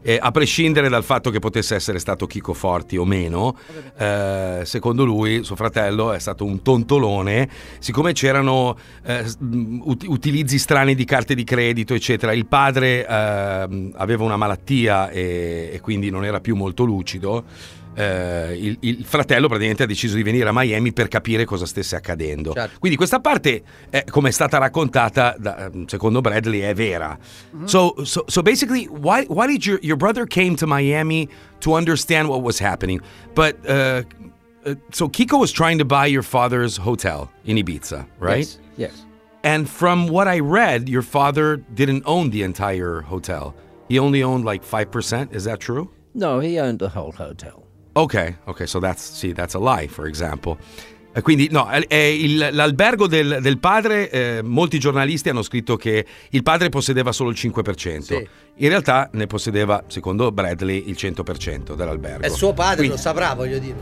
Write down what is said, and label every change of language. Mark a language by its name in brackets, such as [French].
[Italian] E a prescindere dal fatto che potesse essere stato Chicco Forti o meno, secondo lui suo fratello è stato un tontolone, siccome c'erano utilizzi strani di carte di credito eccetera, il padre aveva una malattia e quindi non era più molto lucido, il fratello praticamente ha deciso di venire a Miami per capire cosa stesse accadendo. Certo. Quindi questa parte, come è stata raccontata da, secondo Bradley, è vera. Mm-hmm. [English] So basically, why did your brother came to Miami to understand what was happening? But so Chicco was trying to buy your father's hotel in Ibiza, right? Yes. And from what I read, your father didn't own the entire hotel. He only owned like 5%, is that true? No, he owned the whole hotel. Okay, okay, so that's, see, that's a lie, for example. [Italian] Quindi, no, l'albergo del padre, molti giornalisti hanno scritto che il padre possedeva solo il 5%. Sì. In realtà ne possedeva, secondo Bradley, il 100% dell'albergo. È suo padre, quindi... lo saprà, voglio dire.